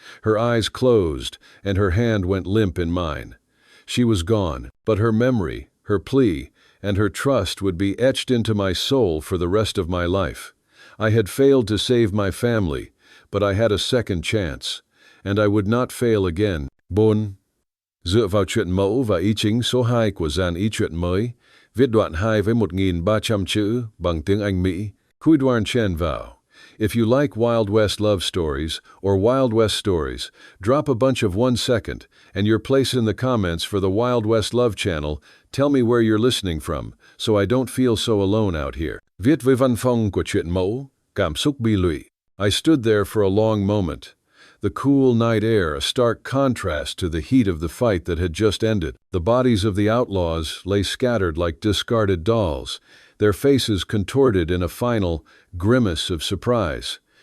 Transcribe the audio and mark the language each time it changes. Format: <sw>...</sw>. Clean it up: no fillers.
<en>Her eyes closed, and her hand went limp in mine. She was gone, but her memory, her plea, and her trust would be etched into my soul for the rest of my life. I had failed to save my family, but I had a second chance, and I would not fail again. 4.</en> <vi>Dựa vào truyện mẫu và ý chính số 2 của dàn ý truyện mới, viết đoạn 2 với 1.300 chữ bằng tiếng Anh Mỹ. Cúi đoan chen vào.</vi> <en>If you like Wild West love stories or Wild West stories, drop a bunch of 1 second and your place in the comments for the Wild West Love channel. Tell me where you're listening from, so I don't feel so alone out here.</en> <vi>Viết với văn phong của truyện mẫu, cảm xúc bi lụy.</vi> <en>I stood there for a long moment. The cool night air, a stark contrast to the heat of the fight that had just ended. The bodies of the outlaws lay scattered like discarded dolls, their faces contorted in a final grimace of surprise.</en>